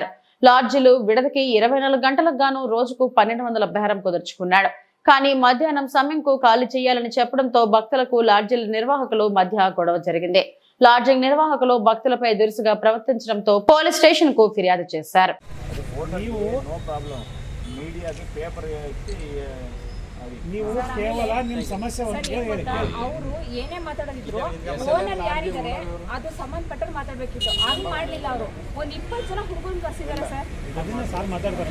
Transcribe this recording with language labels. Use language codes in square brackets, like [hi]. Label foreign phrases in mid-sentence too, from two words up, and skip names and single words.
[te] లాడ్జీలు విడతకి 24 గంటలకు గాను రోజుకు 1200 బేరం కుదుర్చుకున్నాడు. కానీ మధ్యాహ్నం సమయంకు ఖాళీ చేయాలని చెప్పడంతో భక్తులకు లాడ్జీల నిర్వాహకులు మధ్య గొడవ జరిగింది. లాడ్జింగ్ నిర్వాహకులు భక్తులపై దురుసుగా ప్రవర్తించడంతో [en] police station [te] కు ఫిర్యాదు చేశారు. [kn] ನೀವು ಕೇವಲ ನಿಮ್ಮ ಸಮಸ್ಯೆ ಅವರು ಏನೇ ಮಾತಾಡೋದಿದ್ರು ಓನಲ್ಲಿ ಯಾರಿದ್ದಾರೆ ಅದು ಸಂಬಂಧಪಟ್ಟರು ಮಾತಾಡ್ಬೇಕಿತ್ತು. ಅದು ಮಾಡಲಿಲ್ಲ. ಅವರು ಒಂದು 20 ಜನ ಹುಡುಗರು ಬರ್ಸಿದ್ದಾರೆ ಸರ್. ಅದನ್ನ ಸರ್ ಮಾತಾಡ್ತಾರೆ.